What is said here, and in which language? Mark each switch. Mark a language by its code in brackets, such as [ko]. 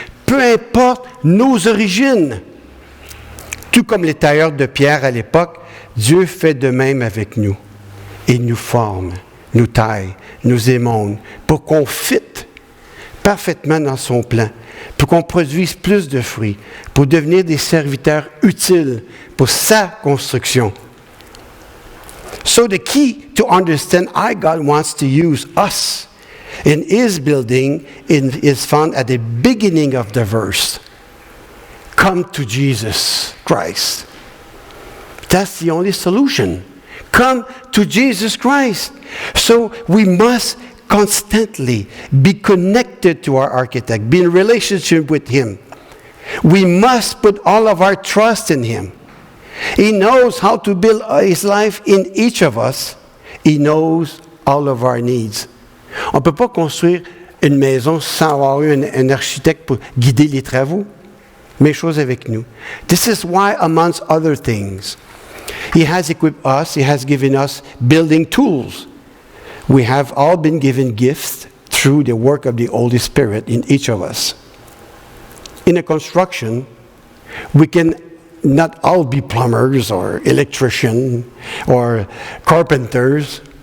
[fr] Peu importe nos origines. Tout comme les tailleurs de pierre à l'époque, Dieu fait de même avec nous. Il nous forme, nous taille, nous émonde pour qu'on fitte parfaitement dans son plan, pour qu'on produise plus de fruits, pour devenir des serviteurs utiles pour sa construction. [en] So the key to understand how God wants to use us in his building is found at the beginning of the verse. come to Jesus Christ. That's the only solution. Come to Jesus Christ. So we must constantly be connected to our architect, be in relationship with him. We must put all of our trust in him. He knows how to build his life in each of us. He knows all of our needs. [fr] On ne peut pas construire une maison sans avoir eu un architecte pour guider les travaux. Même chose avec nous. [en] This is why, amongst other things, he has equipped us, he has given us building tools. We have all been given gifts through the work of the Holy Spirit in each of us. In a construction, we can not all be plumbers or electricians or carpenters.